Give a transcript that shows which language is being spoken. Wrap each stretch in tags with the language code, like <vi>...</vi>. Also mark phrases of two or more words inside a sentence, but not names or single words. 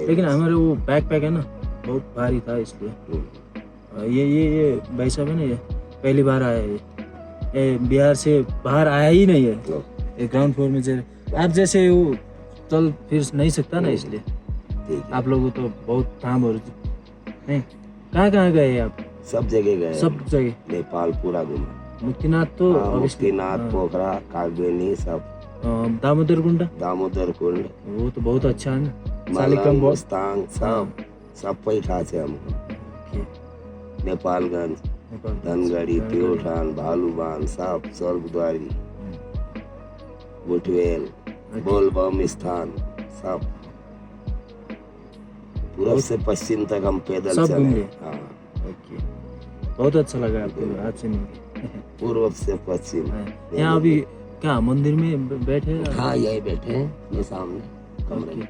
<hi>लेकिन हमारे वो बैकपैक है ना बहुत भारी था इसलिए ये भाई साहब है ना ये पहली बार आया है ये बिहार से बाहर आया ही नहीं है ये</hi> <en>ground floor</en> <hi>में आप जैसे वो चल फिर नहीं सकता ना इसलिए आप लोगों तो बहुत काम हो नहीं कहाँ गए आप सब जगह गए नेपाल पूरा घूमा मुक्तिनाथ तो मुक्तिनाथ पोखरा कागबेनी सब दामोदर कुंड दामोदर कुंड, वो तो बहुत अच्छा है ना। मलंग, मुस्तांग सब पे था से हमको। नेपालगंज, धनगढ़ी, प्योठान, भालूबान, सब स्वर्गद्वारी, बुटवेल, बोलबम स्थान, सब पूर्व से पश्चिम तक हम पैदल सब चले। घूमे। हाँ, ओके, बहुत अच्छा लगा आपको आज से मिलके। पूर्व से पश्चिम। यहाँ अभी क्या मंदिर में बैठे हैं? हाँ, यही बैठे हैं, ये सामने कमरे में।</hi>